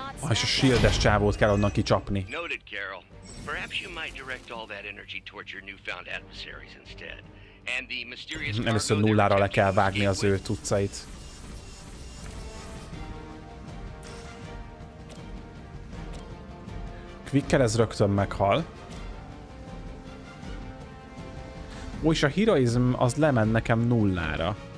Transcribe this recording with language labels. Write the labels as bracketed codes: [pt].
[hu] És a shieldes csávót kell onnan kicsapni. [en] Noted, Carol. Perhaps you might direct all that energy towards your newfound adversaries instead. And the mysterious [hu] Először nullára le kell vágni az ő cuccait. Quicker ez rögtön meghal. Ó, és a heroizm az lement nekem nullára.